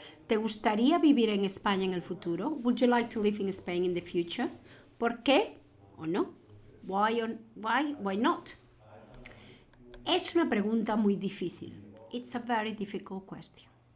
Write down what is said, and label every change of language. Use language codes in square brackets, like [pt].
[es] ¿Te gustaría vivir en España en el futuro? [en] Would you like to live in Spain in the future? [es] ¿Por qué o no? [en] Why not? [es] Es una pregunta muy difícil. [en] It's a very difficult question.